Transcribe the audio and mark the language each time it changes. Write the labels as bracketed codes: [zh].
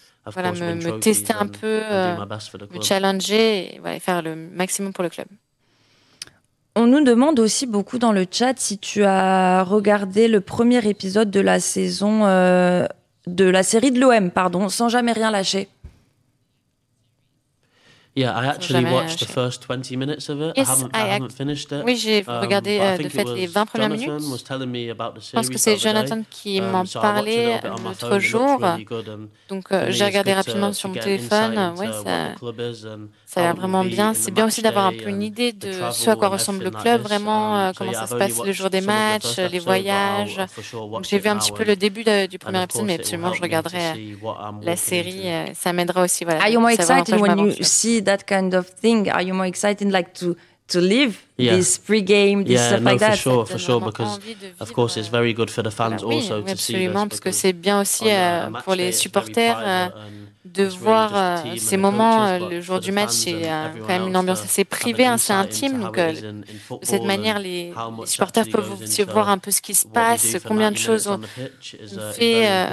[fr] Voilà, me tester un peu, me challenger et voilà, faire le maximum pour le club. On nous demande aussi beaucoup dans le chat si tu as regardé le premier épisode de la saison de la série de l'OM, pardon, sans jamais rien lâcher. [en] Yeah, I actually watched the first 20 minutes of it. Yes, I haven't finished it. [fr] Oui, j'ai regardé de fait les 20 premières minutes. Je pense que c'est Jonathan qui m'en parlait l'autre jour. Donc j'ai regardé rapidement sur mon téléphone. Ouais, ça a l'air vraiment bien. C'est bien aussi d'avoir un peu une idée de ce à quoi ressemble le club, vraiment, comment ça se passe le jour des matchs, les voyages. Donc j'ai vu un petit peu le début du premier épisode, mais absolument je regarderai la série. Ça m'aidera aussi. Voilà, [en] Are you more excited when you see that kind of thing? Are you more excited like to live this pre-game, this stuff like that? For sure, because of course it's very good for the fans also to see this. [fr] Absolument, parce que c'est bien aussi pour les supporters de voir ces moments le jour du match. C'est quand même une ambiance assez privée, assez intime. Donc de cette manière, les supporters peuvent aussi voir un peu ce qui se passe, combien de choses on fait.